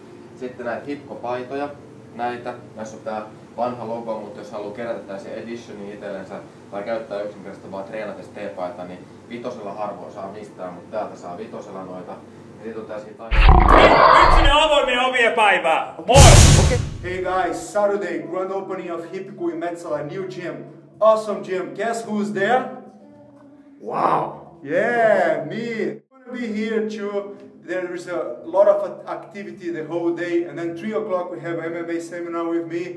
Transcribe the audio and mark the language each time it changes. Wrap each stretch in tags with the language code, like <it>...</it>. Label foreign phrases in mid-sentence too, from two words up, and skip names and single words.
<fi>Sitten näitä hipkopaitoja. Näissä on tää vanha logo, mutta jos haluaa kerätä tällaisia editionia itsellensä tai käyttää yksinkertaisesti vaan treenatessa teepaita, niin 5 harvoin saa mistään, mutta täältä saa 5 noita. Ja sit on tää siitä Yksinä avoimien ovien päivää! Moi!</fi> <en>Okay. Hey guys, Saturday, grand opening of Hipko in Metsälä, new gym. Awesome gym. Guess who's there? Wow! Yeah, me. I'm gonna be here too. There is a lot of activity the whole day, and then 3 o'clock we have MMA seminar with me.</en>